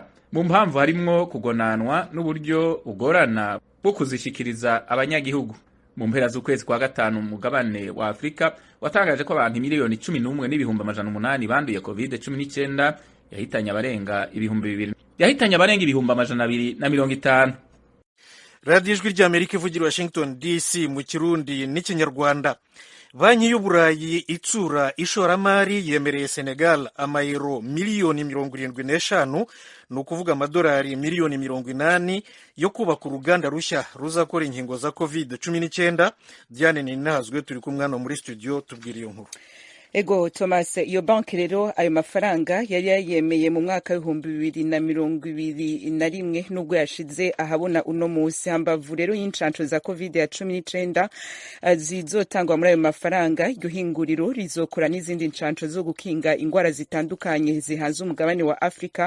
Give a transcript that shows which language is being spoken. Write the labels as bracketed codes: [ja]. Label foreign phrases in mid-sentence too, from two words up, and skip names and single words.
[rn] Mu mpamvu harimwo kugonanwa n'uburyo ugorana bwo kuzishikiriza abanyagihugu. Mu mpera z'ukwezi kwa gatanu mugabane wa Afrika watangaje ko abantu 1,11,800 banduye COVID-19, yahitanye abarenga ibihumbi 250. Radio Ijwi ry'Amerika ivugira Washington DC mu Kirundi n'Ikinyarwanda. Banki y'Uburayi itsura ishoramari yemereye Senegal amayero miliyoni 75, ni ukuvuga amadolari miliyoni 80 yo kubaka uruganda rushya ruzakora inkingo za COVID-19. Diane Ninazwe turi kumwe hano muri studio tubwira iyo nkuru. Ego Thomas, iyo banki rero ayo mafaranga yari yayemeye mu mwaka w'ibihumbi 2021 nubwo yashize ahabona uno munsi. Hambavu rero y'incanco za COVID-19 zizotangwa muri ayo mafaranga, iryo hinguriro rizokora n'izindi ncanco zo gukinga ingwara zitandukanye zihanze umugabane wa Afrika.